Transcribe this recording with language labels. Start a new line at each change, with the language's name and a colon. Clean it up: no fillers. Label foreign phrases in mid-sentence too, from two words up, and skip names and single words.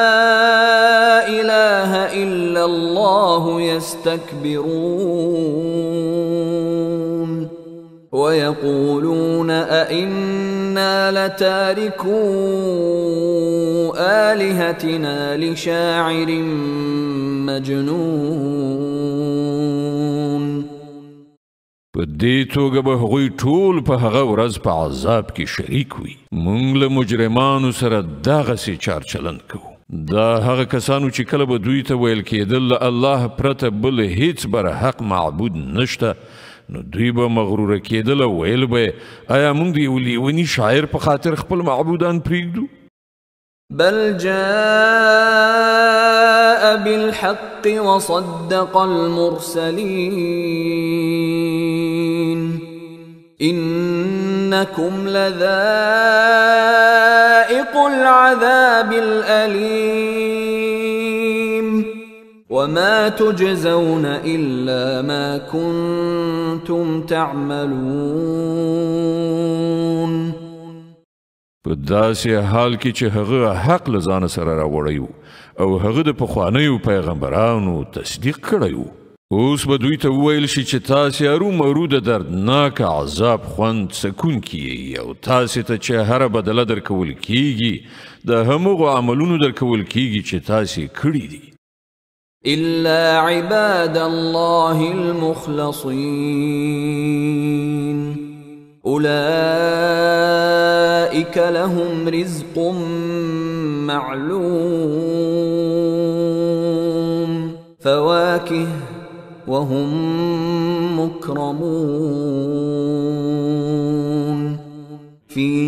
Arabic: إله إلا الله يستكبرون ويقولون أئنا لتاركو آلهتنا لشاعر مجنون.
Pashto: په دې توګه به هغوی ټول په هغه ورځ په عذاب کې شریک وي. موږ له مجرمانو سره دغسې چار چلند کوو. دا هغه کسانو چې کله به دوی ته ویل کېدل له الله پرته بل هیڅ بر حق معبود نشته، نو دوی به مغروره کېدل او ویل به آیا موږ د یو لیوني شاعر په خاطر خپل معبودان پرېږدو؟
Arabic: بل جاء بالحق وصدق المرسلين إنكم لذائق العذاب الأليم وما تجزون إلا ما كنتم تعملون.
Pashto: په داسې حال کې چې هغه حق له ځانه سره راوړی او هغه د پخوانیو پیغمبرانو تصدیق کړی و، اوس به دوی ته وویل شي چې تاسې ارومرو د دردناک عذاب خوند څکونکي یې او تاسې ته چې هره بدله درکول کیږي د همغو عملونو درکول کیږي چې تاسې کړي دي.
Arabic: إلا عباد الله المخلصين أولئك لهم رزق معلوم فواكه وهم مكرمون في